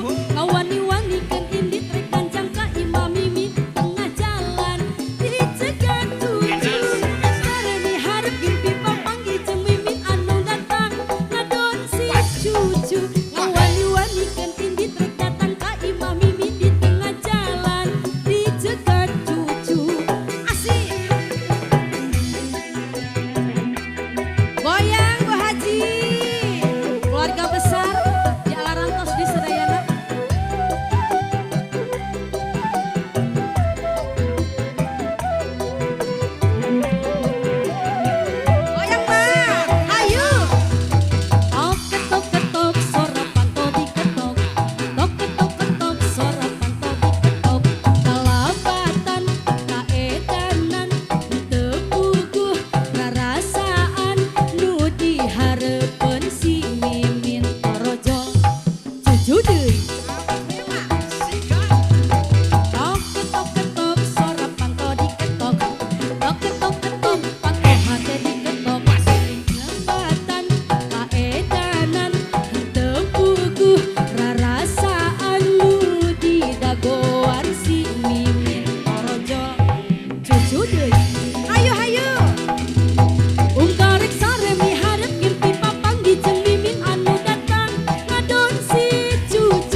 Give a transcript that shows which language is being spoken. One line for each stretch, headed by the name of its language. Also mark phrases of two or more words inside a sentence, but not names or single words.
Sundanese: Ngawani-wanikeun indit rek panjang ka imam mimin tengah jalan dicegat cucu. Sare miharep gimpi papanggih jeung mimin anu datang ngadon si cucu. Ngawani-wanikeun indit rek datang ka imam mimin di tengah jalan dicegat cucu. Asik.
Indonesian: Goyang Bu Haji, keluarga besar di Alarantos di Sedayana. Goyang Mbak, ayo.
Sundanese: Tok ketok ketok suara panto diketok. Tok ketok ketok suara panto diketok. Kalabatan kaedanan tepuguh rarasaan nu dihareupeun si mimin torojol cucu deui. Tok ketok ketok suara panto diketok. Tok ketok ketok panto hate diketok. Kalabatan kaedanan tepuguh rarasaan nu didagoan si mimin torojol cucu deui. Ayo hayu. Ungkarek sare miharep gimpi papanggih jeung mimin anu datang ngadon si cucu.